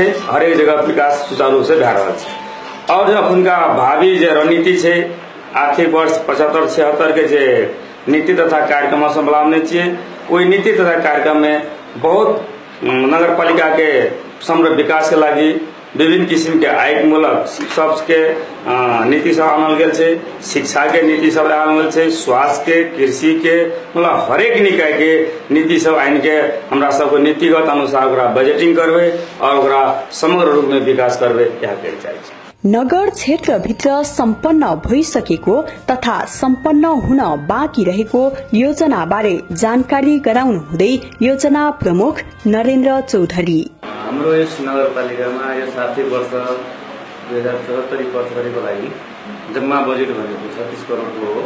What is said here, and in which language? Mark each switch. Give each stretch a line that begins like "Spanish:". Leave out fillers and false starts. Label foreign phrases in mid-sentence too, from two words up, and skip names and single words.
Maithili: हरेक जगह विकास सुचारू रूप से भै रहल छै। और अखुन का भावी जे रणनीति छै आर्थिक वर्ष 75-76 के जे नीति तथा कार्यक्रम सब लाने छियै ओहि नीति तथा कार्यक्रम में बहुत नगरपालिका के समग्र विकास के लागि विभिन्न किसिम के आयमूलक सबके नीति सब आनल गेल छै। शिक्षा के नीति सब आनल गेल छै। स्वास्थ्य के, कृषि के, मतलब हरेक निकाय के नीति सब आइन के हमरा सबको नीतिगत अनुसार ओकरा बजटिंग करबे और ओकरा समग्र रूप में विकास करबे यह कहे चाहे छै।
Nepali: नगर क्षेत्र भित्र सम्पन्न भइसकेको तथा सम्पन्न हुन बाँकी रहेको योजना बारे जानकारी गराउनु हुँदै योजना प्रमुख नरेन्द्र चौधरी। हाम्रो यस नगरपालिकामा यस आर्थिक वर्ष 2074-75 लागि जम्मा बजेट भनेको 36 करोडको हो।